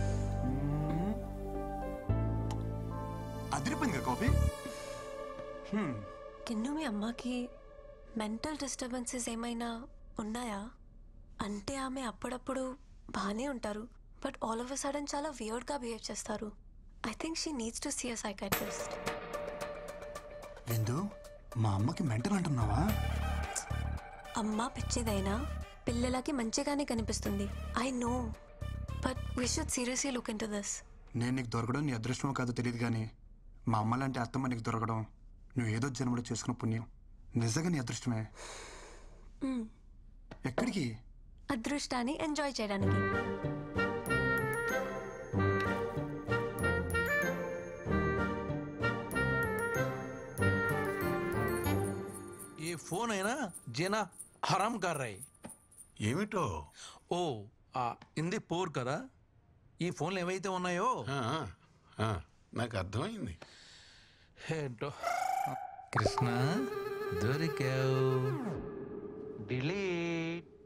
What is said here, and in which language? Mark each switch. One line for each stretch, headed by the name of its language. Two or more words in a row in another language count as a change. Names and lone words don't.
Telugu: అదిరిపోయింది కదా కాఫీ. కిన్ను, మీ అమ్మకి
English: mental disturbances
Telugu: ఏమైనా ఉన్నాయా? అంటే ఆమె అప్పుడప్పుడు బాగానే ఉంటారు,
English: but all of a sudden
Telugu: చాలా
English: weirdగా behave
Telugu: చేస్తారు.
English: I think she needs to see a psychiatrist.
Telugu: విందు, మా అమ్మకి మెంటల్ అంటున్నావా? అమ్మ పిచ్చిదైనా పిల్లలకి మంచిగానే కనిపిస్తుంది.
English: I know, but we should seriously look into this.
Telugu: నేను నీకు దొరకడం నీ అదృష్టమో కాదో తెలియదు, కానీ మా అమ్మ లాంటి అత్తమ్మ నీకు దొరకడం నువ్వు ఏదో జన్మలో చేసుకున్న పుణ్యం. నిజంగా నీ అదృష్టమే. ఎక్కడికి? అదృష్టాన్ని ఎంజాయ్ చేయడానికి. ఏ ఫోన్ అయినా
Hindi: जीना हराम कर रहे.
Telugu: ఏమిటో? ఓ ఇంది పోర్ కదా. ఈ ఫోన్లు ఏవైతే ఉన్నాయో నాకు అర్థమైంది. ఏంటో కృష్ణ దొరికావు. డిలీట్.